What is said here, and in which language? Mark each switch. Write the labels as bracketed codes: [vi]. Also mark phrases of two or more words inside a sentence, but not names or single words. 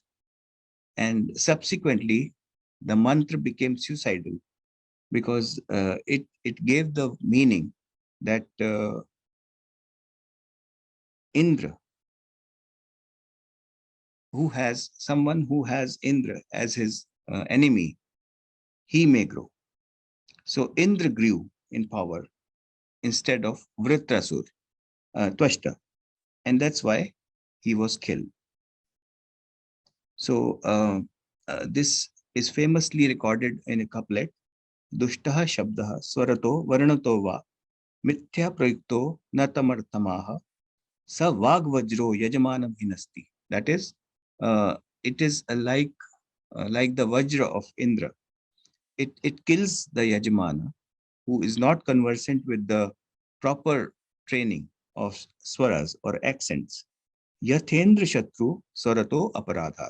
[en] And subsequently, the mantra became suicidal, because it gave the meaning that Indra, someone who has Indra as his enemy, he may grow. So Indra grew in power instead of Vritrasur, Tvashta, and that's why he was killed. So this is famously recorded in a couplet, [sa] दुष्टः शब्दः स्वरतो वर्णतो वा मिथ्या प्रयुक्तो न तमर्थमाह स वाग् वज्रो यजमानं हिनस्ति. [en] That is, it is like the Vajra of Indra. It kills the Yajamana who is not conversant with the proper training of swaras or accents. [sa] यथेन्द्र शत्रुः स्वरतो अपराधात्.